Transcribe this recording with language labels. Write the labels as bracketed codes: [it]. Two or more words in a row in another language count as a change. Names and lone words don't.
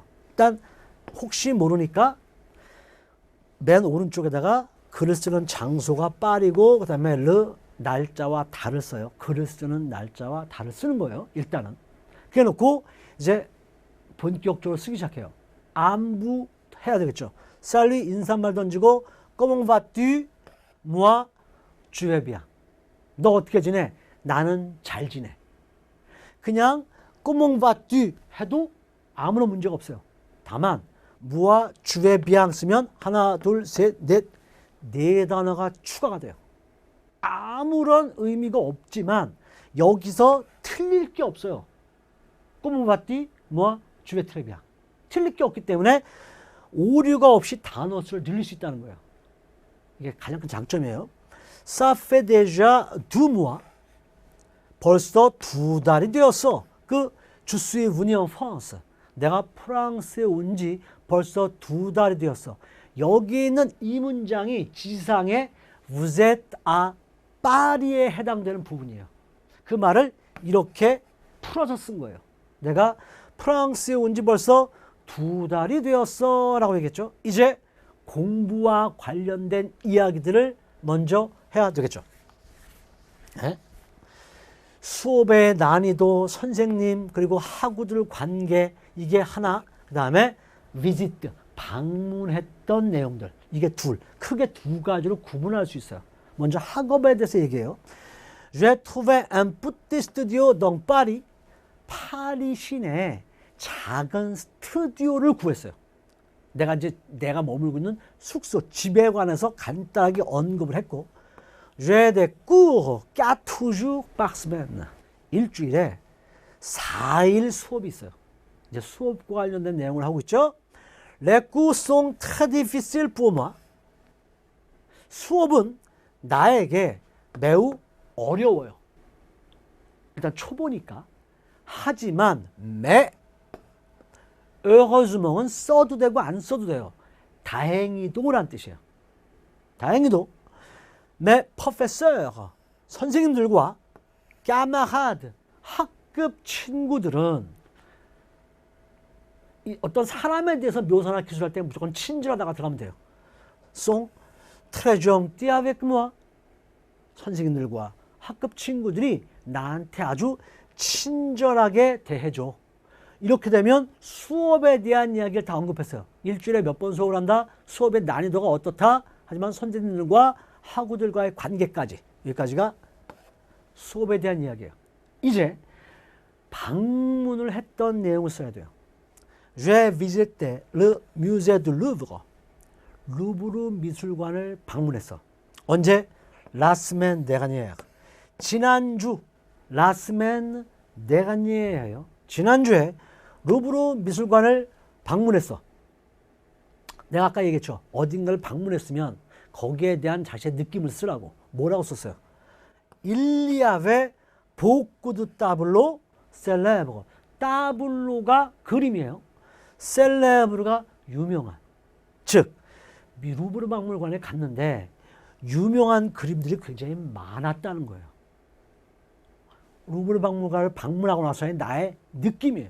[ko] 일단 혹시 모르니까 맨 오른쪽에다가 글을 쓰는 장소가 파리고 그 다음에 날짜와 달을 써요. 글을 쓰는 날짜와 달을 쓰는 거예요. 일단은. 그래 놓고 이제 본격적으로 쓰기 시작해요. 안부 해야 되겠죠. 살리 인사말 던지고 [fr] Comment vas-tu? Moi, je vais bien. [ko] 너 어떻게 지내? 나는 잘 지내. 그냥 [fr] Comment vas-tu? [ko] 해도 아무런 문제가 없어요. 다만 [fr] moi, je vais bien [ko] 쓰면 하나, 둘, 셋, 넷, 네 단어가 추가가 돼요. 아무런 의미가 없지만 여기서 틀릴 게 없어요. [fr] Comment vas-tu? Moi, je vais très bien. [ko] 틀릴 게 없기 때문에 오류가 없이 단어 수를 늘릴 수 있다는 거예요. 이게 가장 큰 장점이에요. [fr] Ça fait déjà 2 mois. [ko] 벌써 2달이 되었어. [fr] Je suis venu en France. [ko] 내가 프랑스에 온 지 벌써 2달이 되었어. 여기 있는 이 문장이 지상의 [fr] Vous êtes à [ko] 파리에 해당되는 부분이에요. 그 말을 이렇게 풀어서 쓴 거예요. 내가 프랑스에 온 지 벌써 2달이 되었어 라고 얘기했죠. 이제 공부와 관련된 이야기들을 먼저 해야 되겠죠. 네? 수업의 난이도, 선생님 그리고 학우들 관계 이게 하나, 그 다음에 visit, 방문했던 내용들 이게 둘, 크게 두 가지로 구분할 수 있어요. 먼저 학업에 대해서 얘기해요. [fr] J'ai trouvé un petit studio dans Paris. [ko] 파리 시내에 작은 스튜디오를 구했어요. 내가 머물고 있는 숙소, 집에 관해서 간단하게 언급을 했고, [fr] J'ai des cours 4 jours par semaine. [ko] 일주일에 4일 수업이 있어요. 이제 수업과 관련된 내용을 하고 있죠. [fr] Les cours sont très difficiles pour moi. [ko] 수업은 나에게 매우 어려워요. 일단 초보니까. 하지만 heureusement 써도 되고 안 써도 돼요. 다행히도란 뜻이에요. 다행히도 [fr] mes professeurs, [ko] 선생님들과 camarades, 학급 친구들은 이 어떤 사람에 대해서 묘사나 기술할 때 무조건 친절하다가 들어가면 돼요. [fr] sont très gentils avec moi. [ko] 선생님들과 학급 친구들이 나한테 아주 친절하게 대해줘. 이렇게 되면 수업에 대한 이야기를 다 언급했어요. 일주일에 몇 번 수업을 한다. 수업의 난이도가 어떻다. 하지만 선생님들과 학우들과의 관계까지. 여기까지가 수업에 대한 이야기예요. 이제 방문을 했던 내용을 써야 돼요. [fr] J'ai visité le musée du Louvre. [ko] 루브르 미술관을 방문했어. 언제? [fr] La semaine dernière. 지난주. La semaine dernière예요. [ko] 지난주에 루브르 미술관을 방문했어. 내가 아까 얘기했죠. 어딘가를 방문했으면 거기에 대한 자신의 느낌을 쓰라고. 뭐라고 썼어요? [fr] Il y avait beaucoup de tableaux célèbres. [ko] 따블로가 그림이에요. 셀레브르가 유명한. 즉 루브르 박물관에 갔는데 유명한 그림들이 굉장히 많았다는 거예요. 루브르 박물관을 방문하고 나서의 나의 느낌이에요.